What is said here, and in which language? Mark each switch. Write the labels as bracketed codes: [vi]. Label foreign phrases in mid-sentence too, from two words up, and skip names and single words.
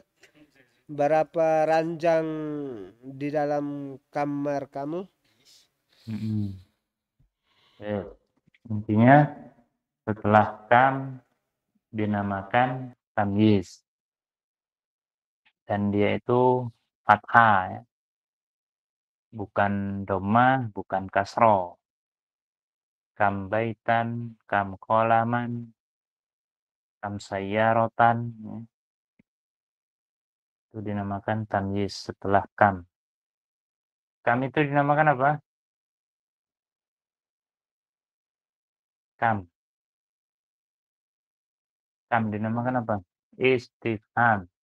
[id] Berapa ranjang di dalam kamar kamu? Ya. Intinya setelah kam dinamakan tamyiz dan dia itu fathah ya. Bukan dhammah, bukan kasroh. [ar] كم بيتا، كم قلما، كم سيارة يا. [id] Itu dinamakan tamyiz setelah kam. Kam itu dinamakan apa? Kam dinamakan apa? Istifham.